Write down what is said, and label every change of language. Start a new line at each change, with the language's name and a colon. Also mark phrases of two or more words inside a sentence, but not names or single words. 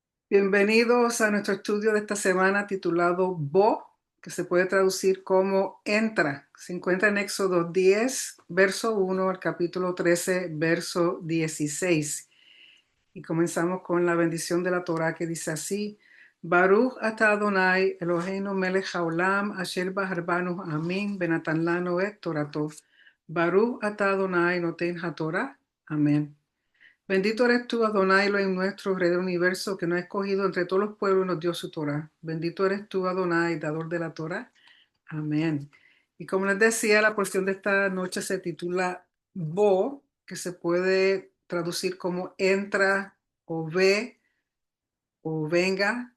Spanish: Bienvenidos a nuestro estudio de esta semana titulado Bo, que se puede traducir como entra. Se encuentra en Éxodo 10, verso 1 al capítulo 13, verso 16. Y comenzamos con la bendición de la Torá que dice así:
Hebrew: ברוך אתה אדוני אלוהינו מלך העולם אשר בחר בנו עמים ונתן לנו את תורתו. ברוך אתה אדוני נותן התורה.
Spanish: Amén. Bendito eres tú, Adonai, Elohim nuestro, Rey del universo, que nos ha escogido entre todos los pueblos y nos dio su Torah. Bendito eres tú, Adonai, dador de la Torah. Amén. Y como les decía, la porción de esta noche se titula Bo, que se puede traducir como entra o ve o venga.